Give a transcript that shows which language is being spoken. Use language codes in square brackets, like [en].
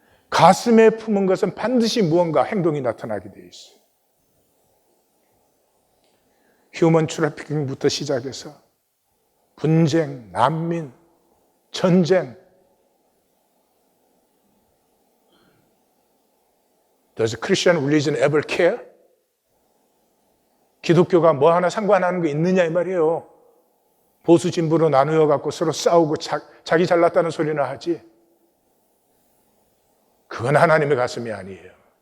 [ko] 가슴에 품은 것은 반드시 무언가 행동이 나타나게 되어 있어요. 휴먼 트래피킹부터 시작해서 분쟁, 난민, 전쟁. [en] Does Christian religion ever care? [ko] 기독교가 뭐 하나 상관하는 게 있느냐 이 말이에요. 보수 진보로 나누어 갖고 서로 싸우고 자기 잘났다는 소리나 하지. 그건 하나님의 가슴이 아니에요.